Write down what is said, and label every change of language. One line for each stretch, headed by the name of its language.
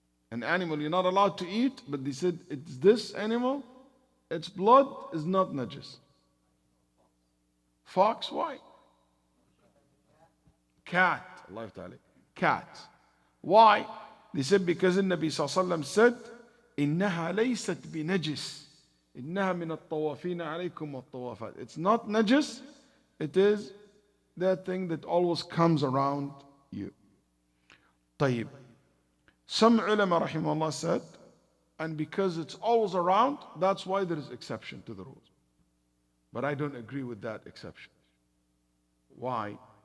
English: An animal you're not allowed to eat, but they said it's this animal, its blood is not najis. Fox, why? Cat, Allah ta'ala. Cat. Why? They said because the Nabi sallallahu alaihi wasallam said,
Arabic: إنها ليست بنجس. إنها من الطوافين عليكم والطوافات.
English: It's not najis. It is that thing that always comes around you.
Arabic: طيب.
English: Some ulama rahimahullah said, and because it's always around, that's why there is exception to the rules. But I don't agree with that exception. Why?